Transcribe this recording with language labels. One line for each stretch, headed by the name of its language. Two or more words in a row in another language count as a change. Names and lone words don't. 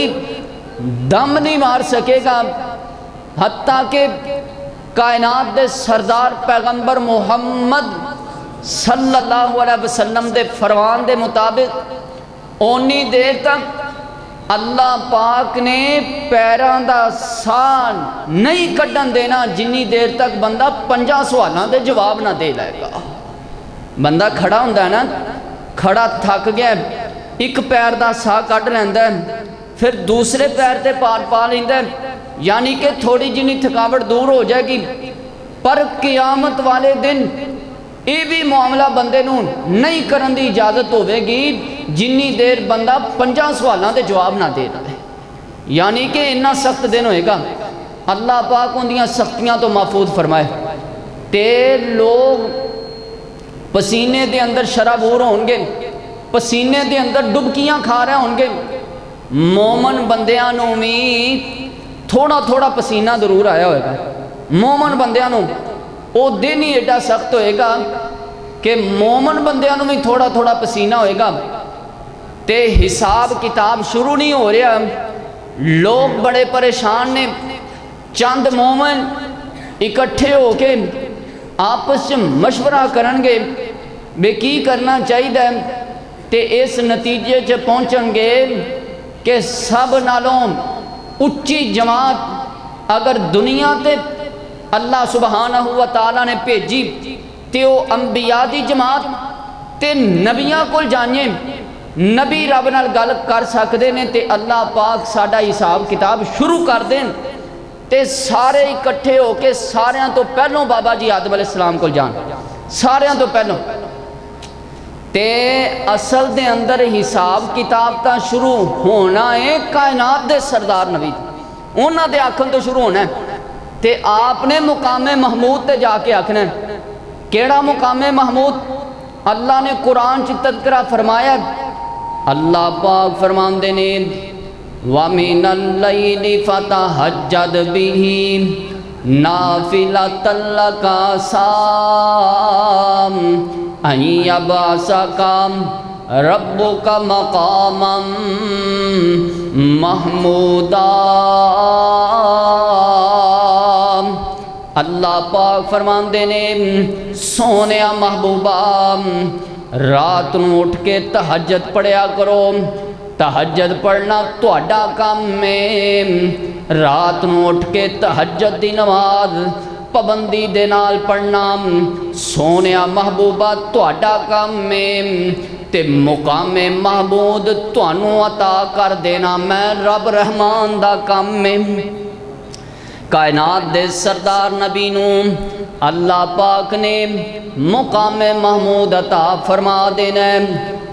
Punjabi: دم نہیں مار سکے گا، حتیٰ کہ کائنات دے سردار پیغمبر محمد
Arabic: صلی اللہ علیہ وسلم
Punjabi: دے فرمان دے مطابق اونی دیر تک اللہ پاک نے پیران دا سان نہیں کڈن دینا جنی دیر تک بندہ 50 سوالاں دے جواب نہ دے لائے گا۔ بندہ کھڑا ہوندا ہے نا، کھڑا تھک گیا، ایک پیر دا سا کڈ لیندا ہے، پھر دوسرے پیر تے پار پا لیندا ہے، یعنی کہ تھوڑی جنی تھکاوٹ دور ہو جائے گی۔ پر قیامت والے دن یہ بھی معاملہ بندے نوں نہیں کرن دی اجازت ہوئے گی جنی دیر بندہ 50 سوالاں دے جواب نہ دے رہا ہے، یعنی کہ اتنا سخت دن ہوئے گا۔ اللہ پاک ان دیاں سختیاں تو محفوظ فرمائے۔ تے لوگ پسینے دے اندر شرابور ہوں گے، پسینے دے اندر ڈبکیاں کھا رہے ہوں گے۔ مومن بندیاں نوں بھی تھوڑا تھوڑا پسینہ ضرور آیا ہوئے گا۔ مومن بندیاں نوں او دن ہی ایڈا سخت ہوئے گا کہ مومن بندیاں نوں بھی تھوڑا تھوڑا پسینہ ہوئے گا، تے حساب کتاب شروع نہیں ہو رہا۔ لوگ بڑے پریشان نے۔ چند مومن اکٹھے ہو کے آپس مشورہ کرنگے بے کی کرنا چاہیے، تے اس نتیجے چ پہنچن گے کہ سب نالوں اچھی جماعت اگر دنیا تے
Arabic: اللہ سبحانہ و تعالیٰ
Punjabi: نے بھیجی تے وہ انبیاء دی جماعت تے نبیاں کول جانے، نبی رب نال گل کر سکدے نے تے اللہ پاک ساڈا حساب کتاب شروع کر دین، تے سارے اکٹھے ہو کے ساریاں تو پہلوں بابا جی آدم
Arabic: علیہ السلام
Punjabi: کول جان، ساریاں تو پہلوں۔ تے اصل دے اندر حساب کتاب تا شروع ہونا ہے کائنات دے سردار نبی، انہاں دے آکھن تو شروع ہونا ہے۔ تے آپ نے مقام محمود تے جا کے آکھنا ہے۔ کیڑا مقام محمود؟ اللہ نے قرآن چ تذکرہ فرمایا، اللہ پاک فرماندے نے
Arabic: وَمِنَ اللَّيْلِ فَتَہَجَّدْ بِهِ نَافِلَةً لَكَ عَسَىٰ أَن يَبْعَثَكَ رَبُّكَ مَقَامًا مَحْمُودًا۔
Punjabi: اللہ پاک فرماندے نے سونیا محبوبہ رات نو اٹھ کے تہجد پڑھیا کرو، تہجد پڑھنا تہاڈا کام ہے۔ رات نو اٹھ کے تہجد دی نماز پابندی دے نال پڑھنا سونیا محبوبہ تہاڈا کام ہے، تے مقام محمود تانوں عطا کر دینا میں رب رحمان دا کام ہے۔ کائنات دے سردار نبی نوں اللہ پاک نے مقام محمود عطا فرما دینا ہے۔